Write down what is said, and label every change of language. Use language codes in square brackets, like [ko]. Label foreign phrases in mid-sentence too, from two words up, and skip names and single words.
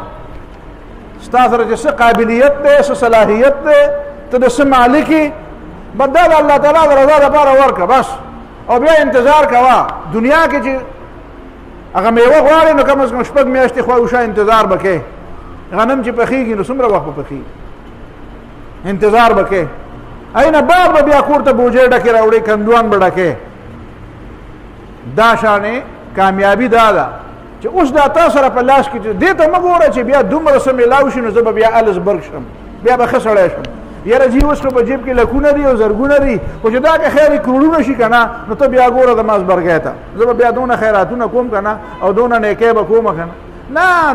[ps] ستا سره چې څه قابلیت دی، څه صلاحیت دی، ته د څه مالک یې، بد دا د الله تعالی د رضا دپاره ورکړه بس، او بیا انتظار کوه. دنیا کې چې هغه میوه غواړې نو کم از کم 6 میاشتې خواوشا انتظار به کوې. غنم چې پخېږي نو څومره وخت به پخېږي، انتظار به کوې. اینه بعد به بیا کور ته بوجۍ ډکې راوړې، کندوان به ډکې. دا شانې کامیابي دا ده چې اوس دا تا سره په لاس کې دې ته مه ګوره چې بیا دومره څه میلاو شي نو زه به بیا الزبرګ شم، بیا به ښه سړی شم. یاره جی اوس خو په جیب کې لکونه دي او زرګونه دي، خو چې دا که خیر کروړونه شي که نه نو ته بیا ګوره د مازبرګۍ ته زه به بیا دونه خیراتونه کوم که نه، او دونه نیکۍ به کومه که نه.